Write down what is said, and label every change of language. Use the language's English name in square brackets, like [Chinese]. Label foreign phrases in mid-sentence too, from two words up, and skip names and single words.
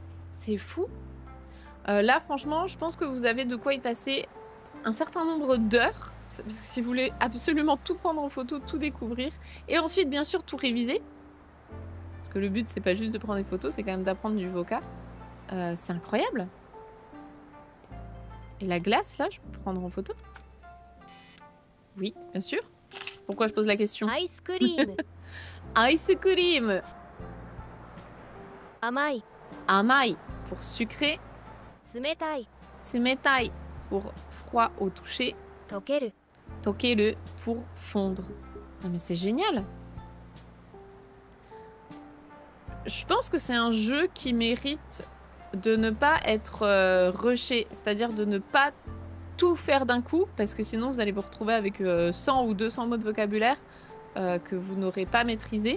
[French] Là, franchement, je pense que vous avez de quoi y passer un certain nombre d'heures, parce que si vous voulez absolument tout prendre en photo, tout découvrir, et ensuite bien sûr tout réviser, parce que le but c'est pas juste de prendre des photos, c'est quand même d'apprendre du vocab. C'est incroyable. Et la glace là, je peux prendre en photo? Oui, bien sûr. Pourquoi je pose la question? アイスクリーム [English] Ice cream. [French] 甘い Amai pour sucré. 冷たい Tsumetai pour froid au toucher. 溶ける Tokeru pour fondre. Non mais c'est génial. Je pense que c'est un jeu qui mérite de ne pas être rushé, c'est-à-dire de ne pas tout faire d'un coup, parce que sinon vous allez vous retrouver avec 100 ou 200 mots de vocabulaire que vous n'aurez pas maîtrisé.